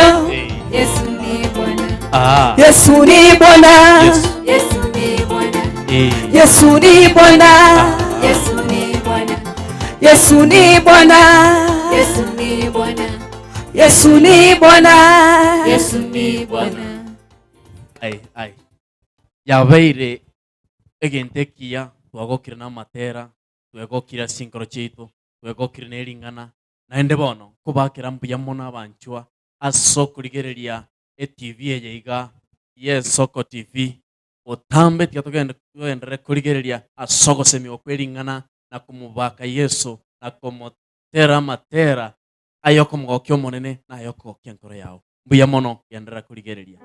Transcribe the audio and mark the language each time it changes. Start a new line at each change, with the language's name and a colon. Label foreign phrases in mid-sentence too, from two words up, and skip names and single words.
Swahili: Yesu ni Bwana. Yesu ni Bwana. Yesu ni Bwana. Yesu ni Bwana. Yesu ni Bwana. Yesu ni Bwana. Yesu ni Bwana. Yesu ni Bwana. Yesu ni Bwana.
Gusii: Ai yabeire egentekia twagokire na matera twegokira sinkoro chitu twegokire neringana naende bono kubakira mbuya mono abanchwa asokurigereria TV yeiga Soko TV otambe tugendere kurigereria asogosemi okweringana na kumubaka Yesu na kumotera matera ayoko mugokyo monene na ayoko kyenkoro yao mbuya mono gendera kurigereria.